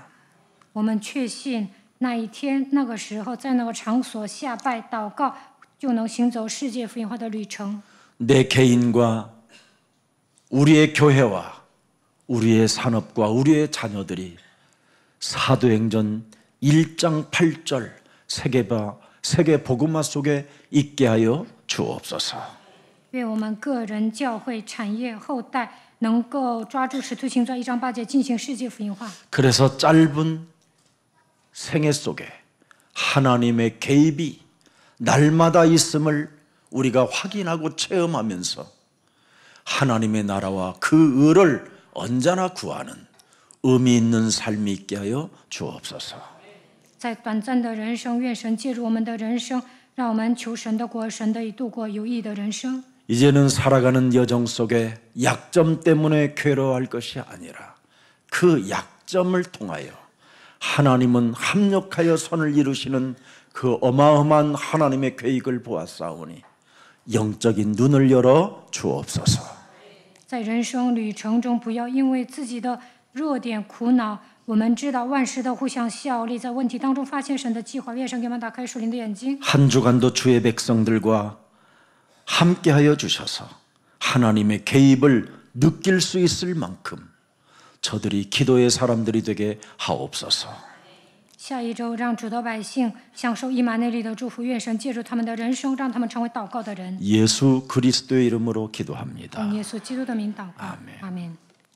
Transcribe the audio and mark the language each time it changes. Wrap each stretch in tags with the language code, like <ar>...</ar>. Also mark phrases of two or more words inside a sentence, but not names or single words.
<zh>我们确信那一天、那个时候，在那个场所下拜祷告，就能行走世界福音化的旅程。</zh> <ko>내 개인과 우리의 교회와 우리의 산업과 우리의 자녀들이 사도행전 1장 8절 세계 복음화 속에 있게 하여 주옵소서.</ko> <zh>愿我们个人、教会、产业、后代能够抓住使徒行传1章8节进行世界福音化。</zh> <ko>그래서 짧은 생애 속에 하나님의 개입이 날마다 있음을 우리가 확인하고 체험하면서 하나님의 나라와 그 의를 언제나 구하는 의미 있는 삶이 있게 하여 주옵소서.</ko> <zh>在短暂的人生，愿神介入我们的人生，让我们求神的国、神的义，度过有意义的人生。</zh> <ko>이제는 살아가는 여정 속에 약점 때문에 괴로워할 것이 아니라 그 약점을 통하여 하나님은 합력하여 선을 이루시는 그 어마어마한 하나님의 계획을 보았사오니 영적인 눈을 열어 주옵소서.</ko> <zh>在人生旅程中，不要因为自己的弱点苦恼。我们知道万事都互相效力，在问题当中发现神的计划。愿神给我们打开属灵的眼睛。</zh> <ko>한 주간도 주의 백성들과 함께하여 주셔서 하나님의 개입을 느낄 수 있을 만큼 저들이 기도의 사람들이 되게 하옵소서.</ko> <zh>下一周，让主的百姓享受以马内利的祝福。愿神借助他们的人生，让他们成为祷告的人。</zh> <ko>예수 그리스도의 이름으로 기도합니다.</ko> <zh>奉耶稣基督的名祷告，阿门。</zh>